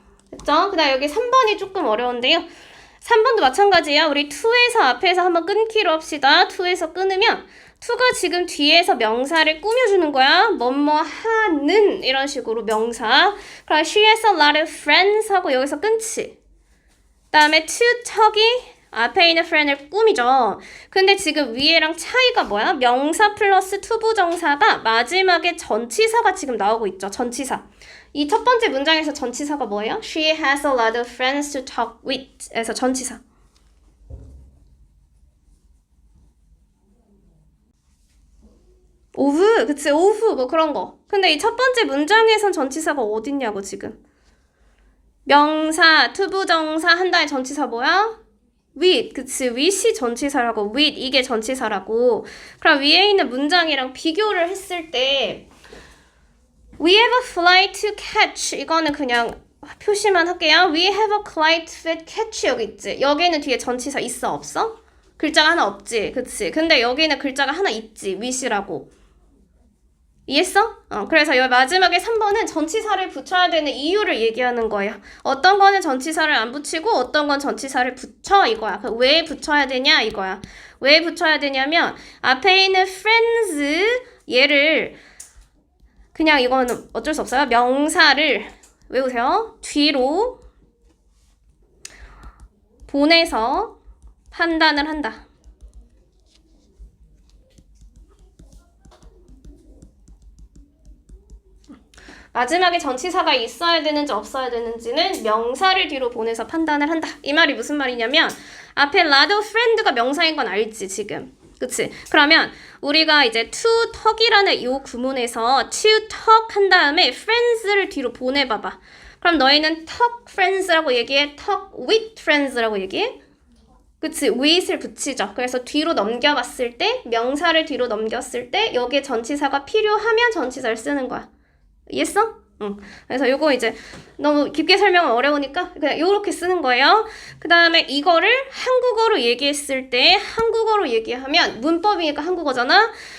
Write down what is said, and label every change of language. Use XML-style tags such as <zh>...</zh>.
<ko>됐죠? 그 다음 여기 3번이 조금 어려운데요. 3번도 마찬가지야. 우리 to에서 앞에서 한번 끊기로 합시다. to에서 끊으면 to가 지금 뒤에서 명사를 꾸며주는 거야. 뭐뭐 하는 이런 식으로 명사. 그럼 she has a lot of friends 하고 여기서 끊지. 그 다음에 to 척이 앞에 있는 friend을 꾸미죠. 근데 지금 위에랑 차이가 뭐야? 명사 플러스 투부정사가 마지막에 전치사가 지금 나오고 있죠. 전치사. 이 첫 번째 문장에서 전치사가 뭐예요?</ko> <en>She has a lot of friends to talk with.</en> <ko>에서 전치사. 오브, 그치? 오브, 뭐 그런 거. 근데 이 첫 번째 문장에선 전치사가 어딨냐고, 지금. 명사, 투부정사 한 다음에 전치사 뭐야? with, 그치, with이 전치사라고, with 이게 전치사라고. 그럼 위에 있는 문장이랑 비교를 했을 때 we have a flight to catch 이거는 그냥 표시만 할게요.</ko> <en>We have a flight to catch 여기 있지.</en> <ko>여기는 뒤에 전치사 있어 없어? 글자가 하나 없지, 그치? 근데 여기는 글자가 하나 있지, with이라고. 이해했어? 그래서 여기 마지막에 3번은 전치사를 붙여야 되는 이유를 얘기하는 거예요. 어떤 거는 전치사를 안 붙이고 어떤 건 전치사를 붙여 이거야. 왜 붙여야 되냐 이거야. 왜 붙여야 되냐면 앞에 있는 friends 얘를 그냥 이거는 어쩔 수 없어요. 명사를 외우세요. 뒤로 보내서 판단을 한다. 마지막에 전치사가 있어야 되는지 없어야 되는지는 명사를 뒤로 보내서 판단을 한다. 이 말이 무슨 말이냐면 앞에 라도 friend가 명사인 건 알지 지금. 그치? 그러면 우리가 이제 to talk이라는 이 구문에서 to talk 한 다음에 friends를 뒤로 보내봐봐. 그럼 너희는 talk friends 라고 얘기해? talk with friends 라고 얘기해? 그치? with을 붙이죠. 그래서 뒤로 넘겨봤을 때 명사를 뒤로 넘겼을 때 여기에 전치사가 필요하면 전치사를 쓰는 거야. 이해했어? 응. 그래서 요거 이제 너무 깊게 설명은 어려우니까 그냥 요렇게 쓰는 거예요. 그 다음에 이거를 한국어로 얘기했을 때 한국어로 얘기하면 문법이니까 한국어잖아.</ko>